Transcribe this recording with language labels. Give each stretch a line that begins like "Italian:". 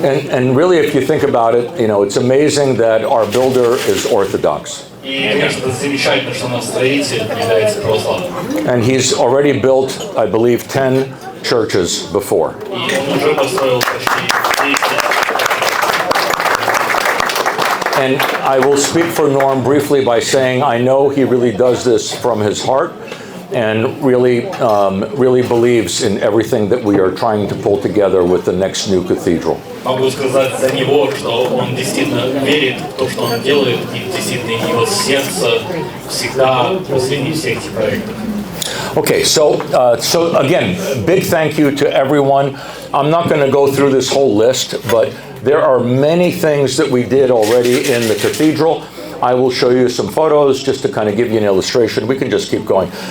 English: And really, if you think about it, you know, it's amazing that our builder is Orthodox.
Russian: И, конечно, это замечательно, что наш строитель является православным.
English: And he's already built, I believe, 10 churches before.
Russian: И он уже построил почти 10.
English: And I will speak for Norm briefly by saying I know he really does this from his heart and really believes in everything that we are trying to pull together with the next new cathedral.
Russian: Могу сказать за него, что он действительно верит в то, что он делает, и действительно его сердце всегда посреди всех этих проектов.
English: Okay, so again, big thank you to everyone. I'm not going to go through this whole list, but there are many things that we did already in the cathedral. I will show you some photos just to kind of give you an illustration. We can just keep going.